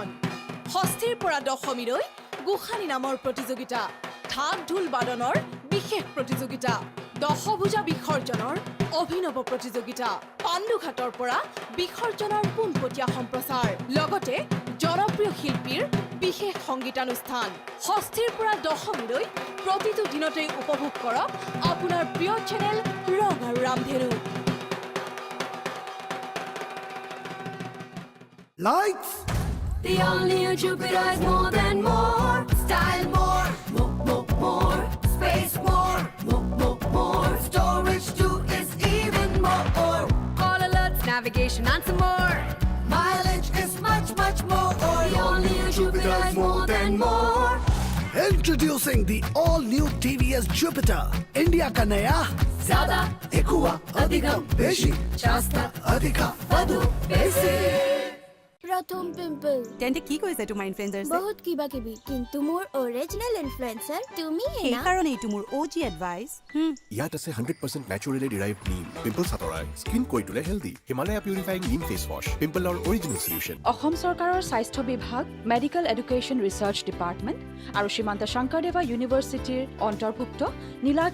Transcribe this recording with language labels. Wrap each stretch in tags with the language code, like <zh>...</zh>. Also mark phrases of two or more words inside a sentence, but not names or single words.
<as>ষষ্ঠীৰ পৰা দশমীলৈ গোসানী নামৰ প্ৰতিযোগিতা, ঢাক ঢোল বাদনৰ বিশেষ প্ৰতিযোগিতা, দশভুজা বিসৰ্জনৰ অভিনৱ প্ৰতিযোগিতা, পাণ্ডুঘাটৰ পৰা বিসৰ্জনৰ পোনপটীয়া সম্প্ৰচাৰ, লগতে জনপ্ৰিয় শিল্পীৰ বিশেষ সংগীতানুষ্ঠান। ষষ্ঠীৰ পৰা দশমীলৈ প্ৰতিটো দিনতেই উপভোগ কৰক আপোনাৰ প্ৰিয় চেনেল ৰং আৰু ৰামধেনু।</as> <en>Lights! The all-new Jupiter is more than more. Style more. More. Space more. More. Storage too is even more. Call alerts, navigation and some more. Mileage is much more. The all-new Jupiter is more than more. Introducing the all-new TVS Jupiter.</en> <hi>India का नया Zyada,</hi> <te>Ekua,</te> <ta>Adhikam,</ta> <bn>Beshi,</bn> <mr>Shasta,</mr> <kn>Adhika, Vadu, Besi.</kn> <hi>प्रथम पिंपल</hi> <as>তেন্তে কি কৈছে তোমাৰ ইনফ্লুৱেঞ্চাৰ? বহুত কিবা কিবি, কিন্তু মোৰ</as> <en>original influencer</en> <as>তুমি হে না। সেইকাৰণে এইটো মোৰ</as> <en>OG advice.</en> <as>ইয়াত আছে 100%</as> <en>naturally derived</en> <as>নিম, পিম্পলছ আঁতৰাই স্কিন কৰি তোলে হেল্ডি। হিমালয়া পিউৰিফাইং নিম ফেচ ৱাছ, পিম্পলৰ</as> <en>original solution.</en> <as>অসম চৰকাৰৰ স্বাস্থ্য বিভাগ,</as> <en>Medical Education Research Department</en> <as>আৰু শ্ৰীমন্ত শংকৰদেৱা ইউনিভাৰ্চিটিৰ অন্তৰ্ভুক্ত নীলাচল</as>